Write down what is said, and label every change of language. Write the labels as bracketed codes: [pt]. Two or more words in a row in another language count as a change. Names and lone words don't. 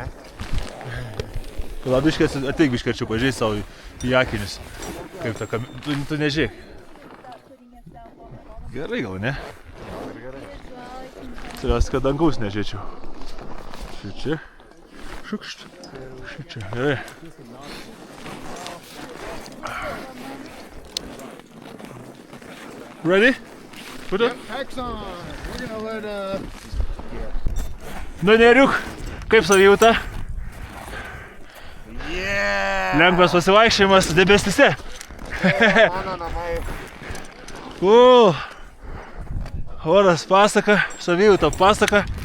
[lt] Gal biškės, ateik biškėčiau, pažiūrėk savo į akinius. Kaip ta tu nežiūrėk. Gerai gal, ne? Turės, kad dangaus nežiūrėčiau. Šičia. Šukšt. Šičia. Gerai. [en] Ready? Put it? Hex on. We're gonna let [lt] Nu, Neriuk, kaip savijauta? [en] Yeah! [lt] Lengvas pasivaikščiojimas debesyse. Mano namai. Oras pasaka, savijauta pasaka.